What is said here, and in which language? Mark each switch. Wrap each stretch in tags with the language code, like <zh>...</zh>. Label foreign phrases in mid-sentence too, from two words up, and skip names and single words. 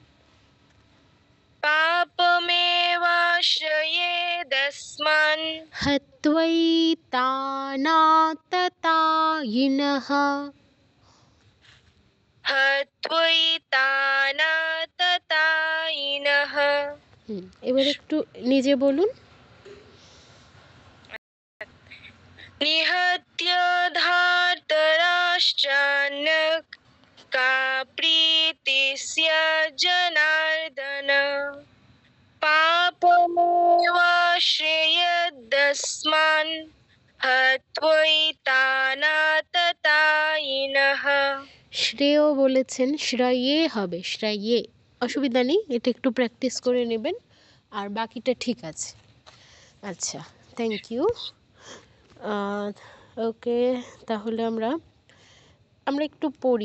<sa>पापमेवाश्रयेदस्मान् हत्वैतानाततायिनः हत्वैतानाततायिनः।</sa> <bn>এবার একটু নিজে বলুন।</bn> <sa>निहत्य धार्तराष्ट्रान्नक का प्रीति स्यात् जनार्दन पापमेवाश्रयेदस्मान् हत्वैतानाततायिनः।</sa> <bn>শ্রেয় বলেছেন, শ্রয়ে হবে, শ্রয়ে। অসুবিধা নেই, এটা একটু প্র্যাকটিস করে নেবেন, আর বাকিটা ঠিক আছে। আচ্ছা,</bn> <en>thank you.</en> <bn>ওকে, তাহলে আমরা একটু পড়ি।</bn>